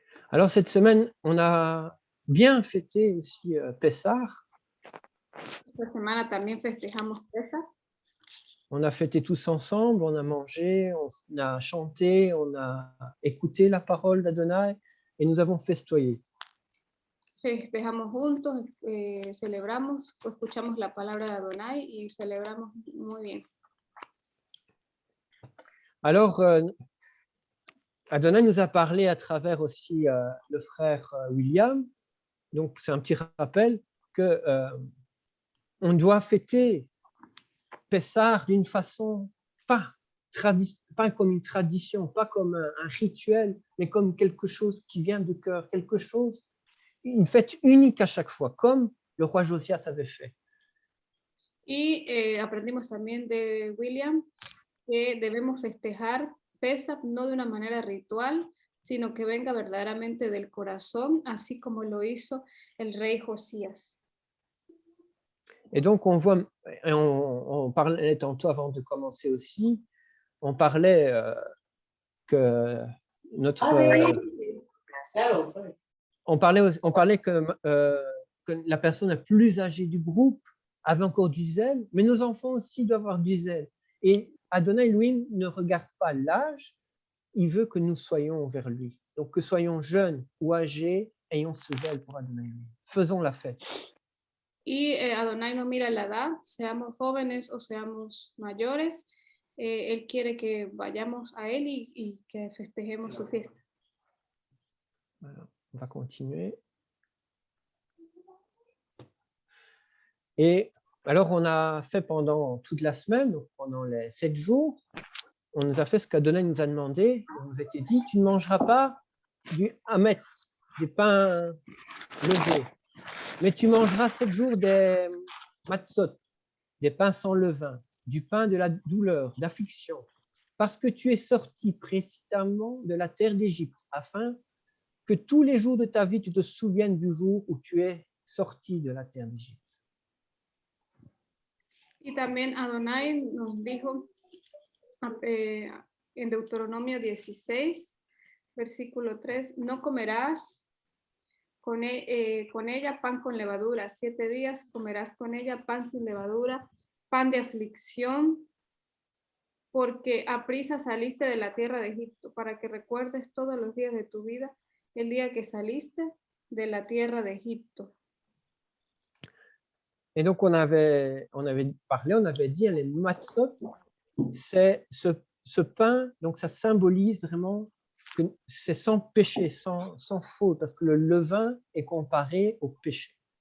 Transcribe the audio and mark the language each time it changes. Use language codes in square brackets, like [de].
[fr] Alors, cette semaine, on a bien fêté aussi Pessah. [es] Esta semana también festejamos Pesach. [fr] On a fêté tous ensemble, on a mangé, on a chanté, on a écouté la parole d'Adonai et nous avons festoyé. [es] Festejamos juntos, celebramos, escuchamos la palabra de Adonai y celebramos muy bien. [fr] Alors, Adonai nous a parlé à travers aussi le frère William. Donc, c'est un petit rappel que on doit fêter Pessah d'une façon pas comme une tradition, pas comme un rituel, mais comme quelque chose qui vient du cœur, quelque chose, une fête unique à chaque fois, comme le roi Josias avait fait. [es] Y aprendimos también de William que debemos festejar Pesach no de una manera ritual, sino que venga verdaderamente del corazón, así como lo hizo el rey Josías. [fr] Et donc, on voit, on parlait tantôt avant de commencer aussi, on parlait que notre... on parlait que la personne la plus âgée du groupe avait encore du zèle, mais nos enfants aussi doivent avoir du zèle. Et Adonai, lui, ne regarde pas l'âge, il veut que nous soyons vers lui. Donc, que soyons jeunes ou âgés, ayons ce zèle pour Adonai. Faisons la fête. [es] Y Adonai no mira la edad, seamos jóvenes o seamos mayores, él quiere que vayamos a él y que festejemos su fiesta. [fr] Voilà, on va continuer. Et alors, on a fait pendant toute la semaine, donc pendant les 7 jours, on nous a fait ce qu'Adonai nous a demandé. On nous a été dit, tu ne mangeras pas du hamet, du pain levé, mais tu mangeras 7 jours des matzot, des pains sans levain, du pain de la douleur, d'affliction, parce que tu es sorti précisément de la terre d'Égypte, afin que tous les jours de ta vie, tu te souviennes du jour où tu es sorti de la terre d'Égypte. [es] Y también Adonai nos dijo en Deuteronomio 16, versículo 3, no comerás con ella pan con levadura, 7 días comerás con ella pan sin levadura, pan de aflicción, porque aprisa saliste de la tierra de Egipto, para que recuerdes todos los días de tu vida el día que saliste de la tierra de Egipto. [fr] Et donc, on avait parlé, on avait dit, les matzot, c'est ce pain, donc ça symbolise vraiment que c'est sans péché, sans faute, parce que le levain est comparé au péché.